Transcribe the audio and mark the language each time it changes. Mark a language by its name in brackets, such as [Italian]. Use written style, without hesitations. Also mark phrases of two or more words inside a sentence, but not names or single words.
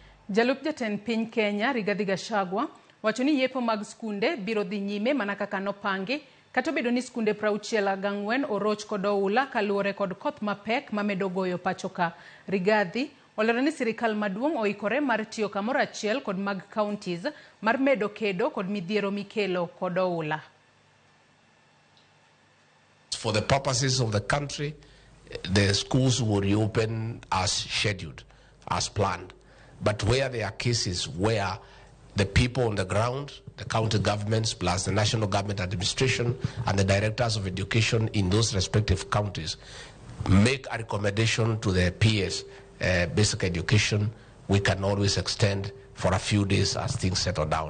[Luo (Kenya and Tanzania)] Jalup jatend piny Kenya, RIGATHI wacho ni yepo mag skunde biro dhi nyime mana kaka nopangi, kata obedo ni skunde 64 oroch kod oula kaluwore kod koth mapek mamedo goyo pachoka. RIGATHI olero ni sirikal maduong' oikore mar tiyo kamoro achiel kod mag counties mar medo kedo kod midhiero mikelo kod oula. [English] For the purposes of the country, the schools will reopen as scheduled, as planned. But where there are cases where the people on the ground, the county governments plus the national government administration and the directors of education in those respective counties make a recommendation to the PS, basic education, we can always extend for a few days as things settle down.